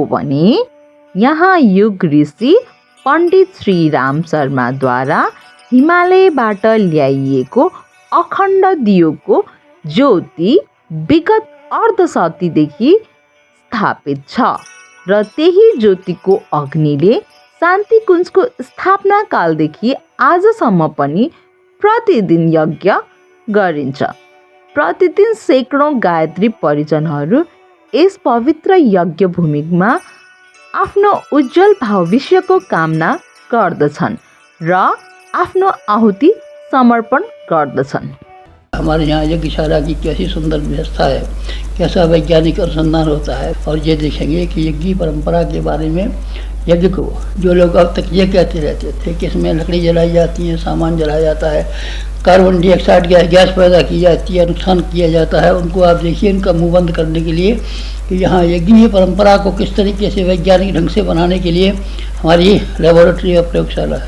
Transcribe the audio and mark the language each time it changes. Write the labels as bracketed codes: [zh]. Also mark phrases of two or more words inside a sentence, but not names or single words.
[ne] भने यहाँ युग ऋषि पण्डित श्री राम शर्माद्वारा हिमालयबाट ल्याइएको अखण्ड दियोको ज्योति विगत अर्धशतीदेखि स्थापित छ र त्यही ज्योतिको अग्निले शान्तिकुञ्जको स्थापना कालदेखि आजसम्म पनि प्रतिदिन यज्ञ गरिन्छ। प्रतिदिन सैकडौँ गायत्री परिजनहरू यस पवित्र यज्ञ भूमिमा आफ्नो उज्जवल भविष्यको कामना गर्दछन् र आफ्नो आहुति समर्पण गर्दछन्। [hi] हमारे यहाँ यज्ञशाला की कैसी सुंदर व्यवस्था है, कैसा वैज्ञानिक अनुसंधान होता है। और ये देखेंगे कि यज्ञ परंपरा के बारे में यज्ञ को जो लोग अब तक ये कहते रहते थे कि इसमें लकड़ी जलाई जाती है, सामान जलाया जाता है, [en] carbon dioxide gas [hi] पैदा की जाती है, नुकसान किया जाता है, उनको आप देखिए इनका मुँह बंद करने के लिए कि यहाँ यज्ञीय परंपरा को किस तरीके से वैज्ञानिक ढंग से बनाने के लिए हमारी लेबोरेटरी और प्रयोगशाला है।